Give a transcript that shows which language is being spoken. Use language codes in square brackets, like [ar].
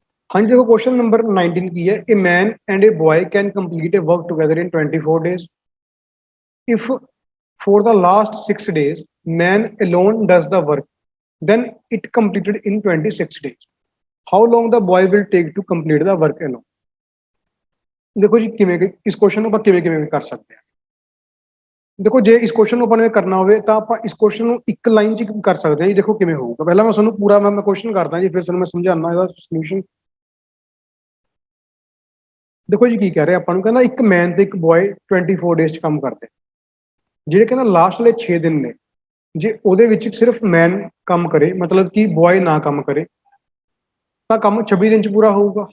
[hi] हाँ जी, देखो question number 19 की है, [en] A man and a boy can complete a work together in 24 days if for the last 6 days man alone does the work, then it completed in 26 days. How long the boy will take to complete the work alone? [hi] देखो जी किवें इस question [pa] ਨੂੰ ਆਪਾਂ ਕਿਵੇਂ ਕਰ ਸਕਦੇ ਹਾਂ। ਦੇਖੋ ਜੇ ਇਸ ਕੁਐਸਚਨ ਨੂੰ ਆਪਾਂ ਨੇ ਕਰਨਾ ਹੋਵੇ ਤਾਂ ਆਪਾਂ ਇਸ ਕੁਐਸਚਨ ਨੂੰ ਇੱਕ ਲਾਈਨ 'ਚ ਕਰ ਸਕਦੇ ਹਾਂ ਜੀ। ਦੇਖੋ ਕਿਵੇਂ ਹੋਊਗਾ, ਪਹਿਲਾਂ ਮੈਂ ਤੁਹਾਨੂੰ ਪੂਰਾ ਮੈਂ ਕੁਐਸਚਨ ਕਰਦਾ ਜੀ, ਫਿਰ ਤੁਹਾਨੂੰ ਮੈਂ ਸਮਝਾਉਣਾ ਇਹਦਾ ਸੋਲੂਸ਼ਨ। ਦੇਖੋ ਜੀ ਕੀ ਕਹਿ ਰਿਹਾ ਆਪਾਂ ਨੂੰ, ਕਹਿੰਦਾ ਇੱਕ ਮੈਨ ਤੇ ਇੱਕ ਬॉय 24 ਡੇਜ਼ 'ਚ ਕੰਮ ਕਰਦੇ, ਜਿਹੜੇ ਕਹਿੰਦਾ ਲਾਸਟ ਵਾਲੇ 6 ਦਿਨ ਨੇ ਜੇ ਉਹਦੇ ਵਿੱਚ ਸਿਰਫ ਮੈਨ ਕੰਮ ਕਰੇ, ਮਤਲਬ ਕਿ ਬॉय ਨਾ ਕੰਮ ਕਰੇ, ਤਾਂ ਕੰਮ 26 ਦਿਨ 'ਚ ਪੂਰਾ ਹੋਊਗਾ।